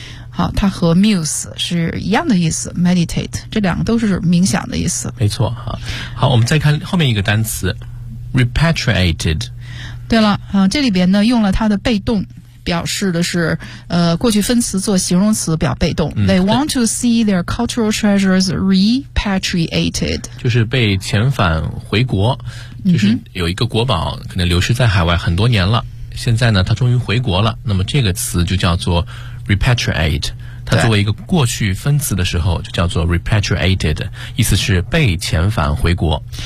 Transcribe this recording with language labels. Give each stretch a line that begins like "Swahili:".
Chinese: 好，它和 muse 是一样的意思， meditate 这两个都是冥想的意思，没错。好我们再看后面一个单词 repatriated。对了、啊、这里边呢用了它的被动表示的是过去分词做形容词表被动、嗯、
English: They want to see their cultural treasures repatriated,
Chinese: 就是被遣返回国，就是有一个国宝可能流失在海外很多年了、嗯、现在呢它终于回国了，那么这个词就叫做 repatriate, 它作为一个过去分词的时候就叫做 repatriated, 意思是被遣返回国。